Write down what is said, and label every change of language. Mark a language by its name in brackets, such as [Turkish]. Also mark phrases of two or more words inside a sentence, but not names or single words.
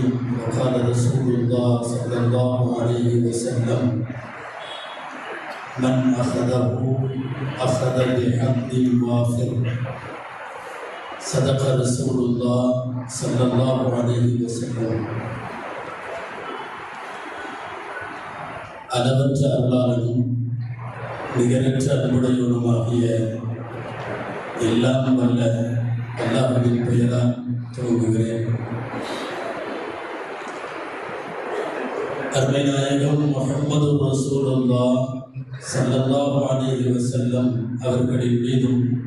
[Arabic] وقال رسول الله صلى الله عليه وسلم: من أخذه أخذ بحظ وافر. صدق رسول الله صلى الله عليه وسلم. [Tamil] அளவற்ற அருளாளனும் நிகரற்ற அன்புடையவனுமாகிய எல்லாம் வல்ல அல்லாஹ்வின் பெயரால் துவங்குகிறேன். அருமை நாயகம் முஹம்மது [Arabic] رسول الله صلى الله عليه وسلم [Tamil] அவர்களின் மீதும்